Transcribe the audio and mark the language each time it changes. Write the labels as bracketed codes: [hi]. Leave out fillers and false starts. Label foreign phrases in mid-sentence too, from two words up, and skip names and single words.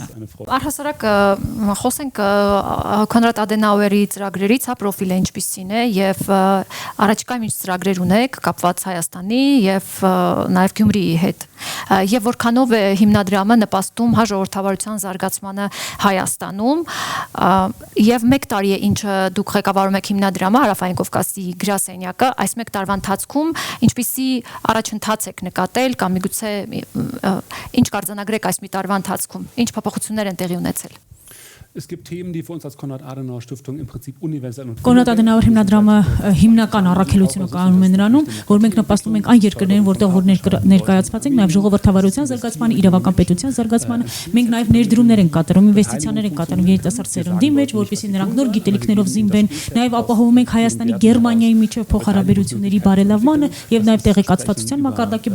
[hy] Առհասարակ խոսենք Կոնրադ Ադենաուերի ծրագրերից, հա, պրոֆիլը ինչպիսին է եւ առաջիկայում ինչ ծրագրեր ունեք կապված Հայաստանի եւ նաեւ Գյումրիի հետ եւ որքանով է հիմնադրամը նպաստում հա ժողովրդավարության զարգացմանը Հայաստանում եւ 1 տարի է ինչ դուք ղեկավարում եք հիմնադրամը Հարավային Կովկասի գրասենյակը այս 1 տարվա ընթացքում ինչպիսի առաջընթաց եք նկատել կամ միգուցե ինչ կարձանագրեք այս մի տարվա ընթացքում ինչ փոփոխություններ են տեղի ունեցել [de] Es gibt Themen, die für uns als Konrad-Adenauer-Stiftung im Prinzip universell und [hy] Կոնրադ Ադենաուեր հիմնադրամը հիմնական առաքելությունը կայանում է նրանում, որ մենք նպաստում ենք այն երկրներին, որտեղ որ ներկայացված ենք, նաև ժողովրդավարության զարգացմանը, իրավական պետության զարգացմանը, մենք նաև ներդրումներ ենք կատարում, ինվեստիցիաներ ենք կատարում երիտասարդ սերունդի մեջ, որպեսզի նրանք նոր գիտելիքներով զինվեն, նաև ապահովում ենք Հայաստանի Գերմանիայի միջև փոխհարաբերությունների բարելավմանը եւ նաև տեղեկացվածության մակարդակի